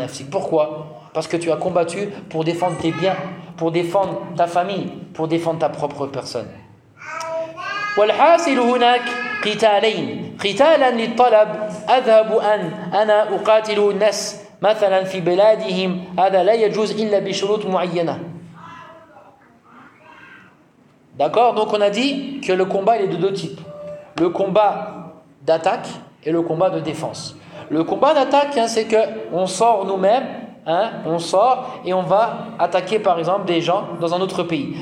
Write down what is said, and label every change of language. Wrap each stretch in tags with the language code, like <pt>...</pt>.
<fr>Pourquoi? Parce que tu as combattu pour défendre tes biens, pour défendre ta famille, pour défendre ta propre personne.</fr> <ar>والحاصل هناك قتالين. قتالا للطلب أذهب أنا أقاتل الناس مثلا في بلادهم هذا لا يجوز إلا بشروط معينة.</ar> <fr>D'accord, donc on a dit que le combat, il est de deux types. Le combat d'attaque et le combat de défense. Le combat d'attaque, hein, c'est qu'on sort nous-mêmes, hein, on sort et on va attaquer par exemple des gens dans un autre pays.</fr>